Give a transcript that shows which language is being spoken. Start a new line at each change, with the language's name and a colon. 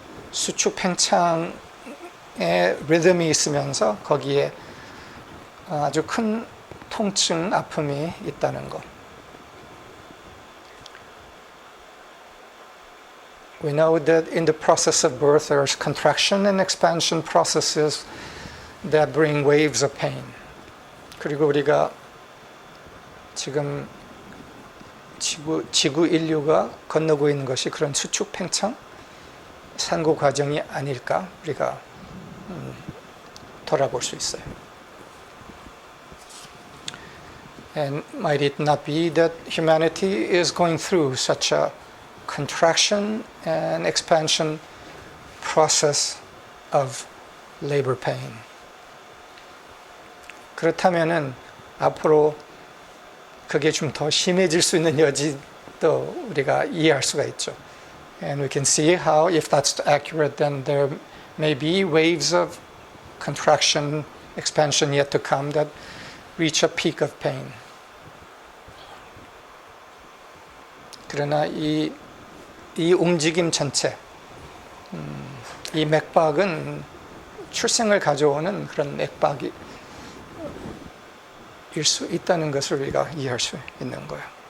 Korean: 수축 팽창의 리듬이 있으면서 거기에 아주 큰 통증, 아픔이 있다는 것.
English: We know that in the process of birth there's contraction and expansion processes that bring waves of pain.
Korean: 그리고 우리가 지금 지구 인류가 건너고 있는 것이 그런 수축 팽창, 산고 과정이 아닐까 우리가 돌아볼 수 있어요.
English: And might it not be that humanity is going through such a contraction and expansion process of labor pain?
Korean: 그렇다면은 앞으로 그게 좀 더 심해질 수 있는 여지도 우리가 이해할 수가 있죠.
English: And we can see how, if that's accurate, then there may be waves of contraction, expansion yet to come that reach a peak of pain.
Korean: 그러나 이 움직임 전체, 이 맥박은 출생을 가져오는 그런 맥박이 일 수 있다는 것을 우리가 이해할 수 있는 거예요.